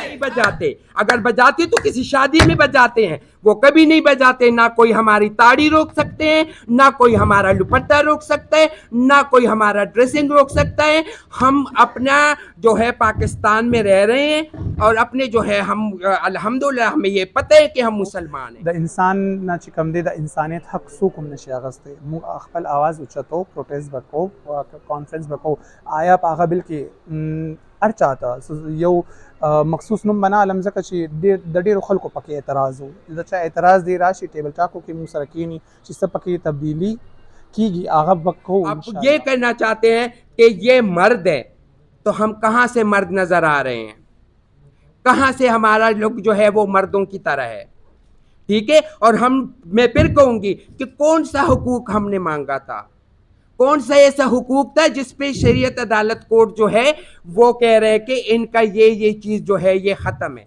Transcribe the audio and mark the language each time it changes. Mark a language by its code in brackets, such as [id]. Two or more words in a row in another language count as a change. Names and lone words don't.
[ur] بجاتے، اگر بجاتے تو کسی شادی میں بجاتے ہیں، وہ کبھی نہیں بجاتے. نہ کوئی ہماری تاڑی روک سکتے ہیں، نہ کوئی ہمارا دوپٹہ روک سکتا ہے، نہ کوئی ہمارا ڈریسنگ روک سکتا ہے. ہم اپنا جو ہے پاکستان میں رہ رہے ہیں اور اپنے جو ہے ہم الحمدللہ ہمیں یہ پتا ہے کہ ہم مسلمان ہیں. [ps] د انسان نه چې کوم دی د انسانیت حق څوک هم نشي اخیستی. موږ خپل آواز اوچتو، پروټیسټ وکړو، کانفرنس وکړو. آیا په هغه بل کې هر چاته یو مخصوص نوم بنا علم ځکه چې د ډېرو خلکو پکې اعتراض و. د چا اعتراض دی راشي [en] table talks [ps] کې موږ سره کینی چې څه پکې تبدیلی کیږي هغه وکړو. [ur] آپ یہ کہنا چاہتے ہیں کہ یہ مرد ہے تو ہم کہاں سے مرد نظر آ رہے ہیں؟ کہاں سے ہمارا لوگ جو ہے وہ مردوں کی طرح ہے؟ ٹھیک ہے. اور میں پھر کہوں گی کہ کون سا حقوق ہم نے مانگا تھا، کون سا ایسا حقوق تھا جس پہ شریعت عدالت کورٹ جو ہے وہ کہہ رہے کہ ان کا یہ چیز جو ہے یہ ختم ہے.